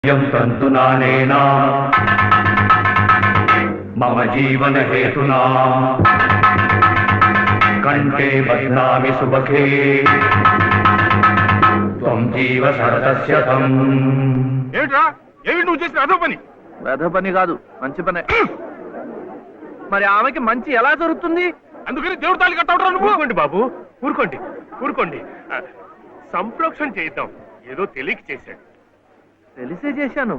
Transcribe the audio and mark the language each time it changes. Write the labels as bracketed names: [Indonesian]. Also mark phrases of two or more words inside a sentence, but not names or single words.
[Sanskrit] तन्तुनानेन मम जीवन हेतुना कंठे बध्नामि सुबके त्वं जीव शरदस्यतम्। [Telugu] ఏమిట్రా ఏమి నువ్వు చేసిన అదో పని? వెధ పని కాదు, మంచి పనే. మరి ఆమెకి మంచి ఎలా జరుగుతుంది? అందుకని దేవుడు తాళి కట్టవడం నువ్వు. ఊరుకోండి బాబు, ఊరుకోండి ఊరుకోండి. సంప్రోక్షణ చేద్దాం, ఏదో తెలియక చేశాడు. తెలిసే చేశాను.